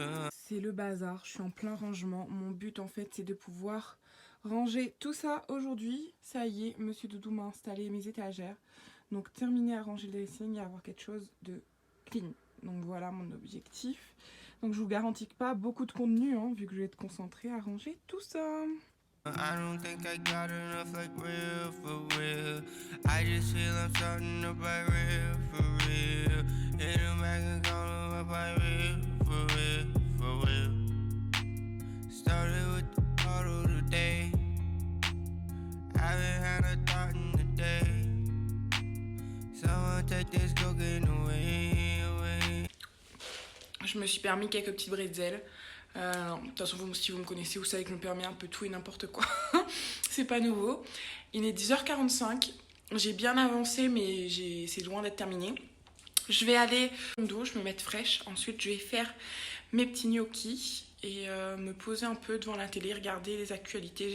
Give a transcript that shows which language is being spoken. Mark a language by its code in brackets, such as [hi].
[fr] C'est le bazar, je suis en plein rangement. Mon but en fait c'est de pouvoir ranger tout ça aujourd'hui. Ça y est, Monsieur Doudou m'a installé mes étagères. Donc terminer à ranger le dressing et avoir quelque chose de clean. Donc voilà mon objectif. Donc je vous garantis pas beaucoup de contenu hein, vu que je vais être concentrée à ranger tout ça. [en] I don't think I got enough like real for real. I just feel I'm starting up like real for real. In the back and calling up like real for real. Started with the bottle today. I haven't had a thought in the day. Someone take this cocaine away. [fr] Je me suis permis quelques petites bretzels. De toute façon, si vous me connaissez, vous savez que je me permets un peu tout et n'importe quoi. C'est pas nouveau. Il est 10h45. J'ai bien avancé, mais c'est loin d'être terminé. Je vais aller au dos, je me mettre fraîche. Ensuite, je vais faire mes petits gnocchis et me poser un peu devant la télé, regarder les actualités.